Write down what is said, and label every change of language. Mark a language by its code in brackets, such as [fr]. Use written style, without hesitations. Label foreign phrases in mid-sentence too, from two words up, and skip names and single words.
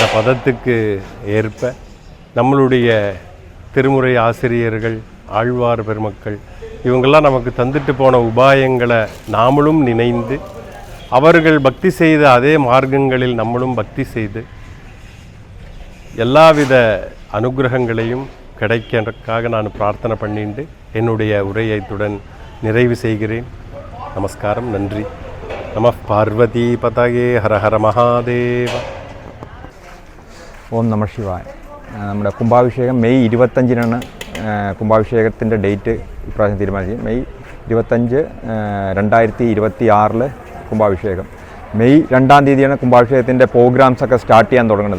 [ta] பதத்துக்கு ஏற்ப நம்மளுடைய திருமுறை ஆசிரியர்கள், ஆழ்வார் பெருமக்கள் இவங்கெல்லாம் நமக்கு தந்துட்டு போன உபாயங்களை நாமளும் நினைந்து அவர்கள் பக்தி செய்த அதே மார்க்கங்களில் நம்மளும் பக்தி செய்து எல்லாவித அனுகிரகங்களையும் கிடைக்கிறதுக்காக நான் பிரார்த்தனை பண்ணிட்டு என்னுடைய உரையைத்துடன் நிறைவு செய்கிறேன். நமஸ்காரம், நன்றி. [sa] नम पार्वती पतये, हर हर महादेव. ओं नम शिवाय. [ml] നമ്മുടെ കുംഭാഭിഷേകം മെയ് 25-നാണ് കുംഭാഭിഷേകത്തിൻ്റെ ഡേറ്റ് ഇപ്രാവശ്യം തീരുമാനിച്ചത്. മെയ് 25, 2026 കുംഭാഭിഷേകം. മെയ് 2-ാം തീയതിയാണ് കുംഭാഭിഷേകത്തിൻ്റെ പ്രോഗ്രാംസൊക്കെ സ്റ്റാർട്ട് ചെയ്യാൻ തുടങ്ങുന്നത്.